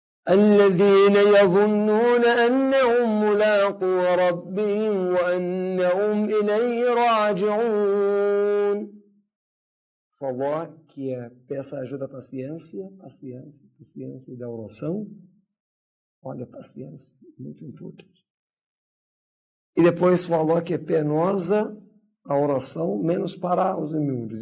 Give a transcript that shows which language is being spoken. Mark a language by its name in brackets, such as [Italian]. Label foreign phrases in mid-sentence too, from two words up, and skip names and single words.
[Arabic] الذين يظنون أنهم ملاقو ربهم وأنهم إليه راجعون. [Portuguese] Falou que peça ajuda a paciência e da oração. Olha, paciência, muito importante. E depois falou que é penosa a oração, menos para os humildes.